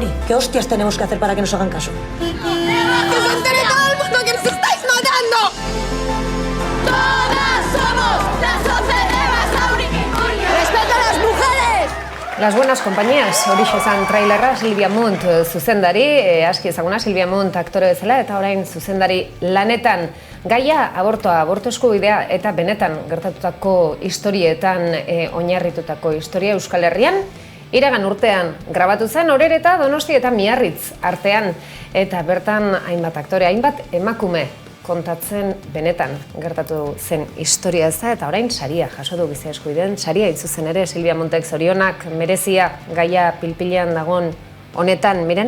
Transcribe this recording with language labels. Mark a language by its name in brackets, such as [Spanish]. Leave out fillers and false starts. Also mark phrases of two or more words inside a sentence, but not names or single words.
[Spanish] ¿Qué hostias tenemos que hacer para que nos hagan caso? ¡Que se entere todo el mundo que nos estáis matando! ¡Todas somos las 11 de Basauri! ¡Respeto a las mujeres! Las buenas compañías, [Basque] horixe zan trailerra Silvia Munt zuzendari, aski ezaguna Silvia Munt aktore bezala eta orain zuzendari lanetan. Gaia abortoa, aborto eskubidea eta benetan gertatutako historietan oinarritutako historia Euskal Herrian, iragan urtean grabatu zen Orereta, Donosti eta Miarritz artean, eta bertan hainbat aktore, hainbat emakume kontatzen benetan gertatu zen historia ez da, eta orain saria jaso du giza eskubideen, saria itzuzen ere Silvia Muntek zorionak merezia gaia pilpilean dagon honetan, miren?